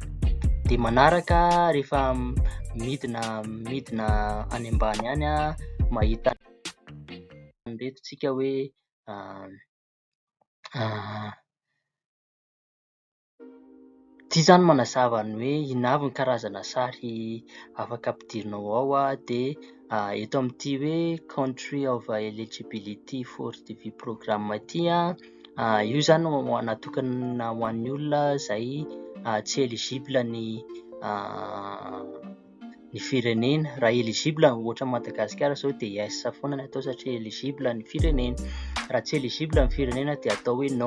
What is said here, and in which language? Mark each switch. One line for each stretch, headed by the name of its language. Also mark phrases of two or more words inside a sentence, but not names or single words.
Malagasy: Dia manaraka rehefa midina any ambany any mahita reto tsika hoe ity zany manazava ny hoe inona avy ny karazana sary afaka ampidirinao ao dia eto amin'ity hoe
English: country of eligibility for TV programme
Malagasy: ity io zany natokana ho an'ny olona izay tsy eligible ny firenena. Raha eligible ohatra Madagasikara zao dia yes foana ny atao satria eligible ny firenena, raha tsy eligible ny firenena dia atao hoe non.